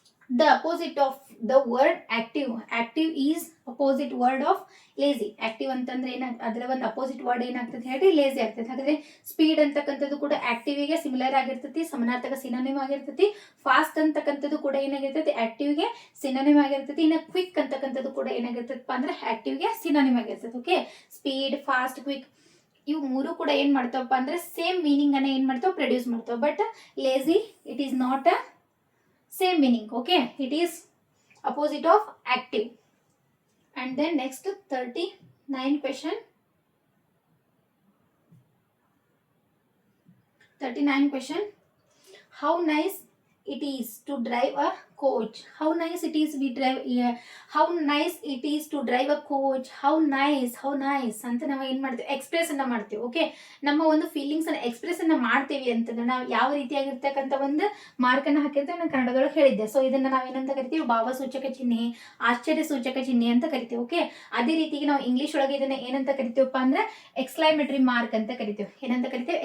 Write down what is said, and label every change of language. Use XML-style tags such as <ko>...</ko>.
<en>The opposite of the word active. Active is opposite word of lazy.</en> <kn>Active ಅಂತಂದ್ರೆ ಅದರ ಒಂದು opposite word ಏನಾಗ್ತದೆ ಹೇಳ್ರಿ? ಲೇಜಿ ಆಗ್ತದೆ. ಹಾಗಾದ್ರೆ ಸ್ಪೀಡ್ ಅಂತಕ್ಕಂಥದ್ದು ಕೂಡ ಆಕ್ಟಿವ್ ಗೆ ಸಿಮಿಲರ್ ಆಗಿರ್ತತಿ, ಸಮಾನಾರ್ಥಕ ಸಿನೋನಿಮ್ ಆಗಿರ್ತತಿ. ಫಾಸ್ಟ್ ಅಂತಕ್ಕಂಥದ್ದು ಕೂಡ ಏನಾಗಿರ್ತತಿ? ಆಕ್ಟಿವ್ ಗೆ ಸಿನೋನಿಮ್ ಆಗಿರ್ತತಿ. ಇನ್ನು ಕ್ವಿಕ್ ಅಂತಕ್ಕಂಥದ್ದು ಕೂಡ ಏನಾಗಿರ್ತದಪ್ಪ ಅಂದ್ರೆ ಆಕ್ಟಿವ್ ಗೆ ಸಿನೋನಿಮ್ ಆಗಿರ್ತದೆ. ಓಕೆ, ಸ್ಪೀಡ್, ಫಾಸ್ಟ್, ಕ್ವಿಕ್ ಇವು ಮೂರು ಕೂಡ ಏನ್ ಮಾಡ್ತಾವಪ್ಪ ಅಂದ್ರೆ ಸೇಮ್ ಮೀನಿಂಗ್ ಅನ್ನ ಏನ್ ಮಾಡ್ತಾವ? ಪ್ರೊಡ್ಯೂಸ್ ಮಾಡ್ತಾವ.</kn> <en>But lazy it is not a same meaning. Okay, it is opposite of active. And then next 39 question. 39 question. How nice it is to drive a coach. How nice it is we drive. How nice it is to drive a coach.</en> <kn>How nice ಅಂತ ನಾವು ಏನ್ ಮಾಡ್ತೀವಿ? Express ಅನ್ನ ಮಾಡ್ತೀವಿ. Okay, ನಮ್ಮ ಒಂದು feelings ಅನ್ನ express ಅನ್ನ ಮಾಡ್ತೀವಿ ಅಂತಂದ್ರೆ ನಾವು ಯಾವ ರೀತಿಯಾಗಿರ್ತಕ್ಕಂಥ ಒಂದು ಮಾರ್ಕ್ ಅನ್ನ ಹಾಕಿರ್ತೇವೆ ನಾನು ಕನ್ನಡದೊಳಗೆ ಹೇಳಿದ್ದೆ. ಸೊ ಇದನ್ನ ನಾವೇನಂತ ಕರಿತೀವಿ? ಭಾವಸೂಚಕ ಚಿಹ್ನೆ, ಆಶ್ಚರ್ಯ ಸೂಚಕ ಚಿಹ್ನೆ ಅಂತ ಕರಿತೀವಿ. ಓಕೆ, ಅದೇ ರೀತಿಗೆ ನಾವು ಇಂಗ್ಲಿಷ್ ಒಳಗೆ ಇದನ್ನ ಏನಂತ ಕರಿತೀವಪ್ಪ ಅಂದ್ರೆ ಎಕ್ಸ್ಕ್ಲೈಮೇಟರಿ ಮಾರ್ಕ್ ಅಂತ ಕರಿತೀವಿ. ಏನಂತ ಕರಿತೀವಿ?</kn>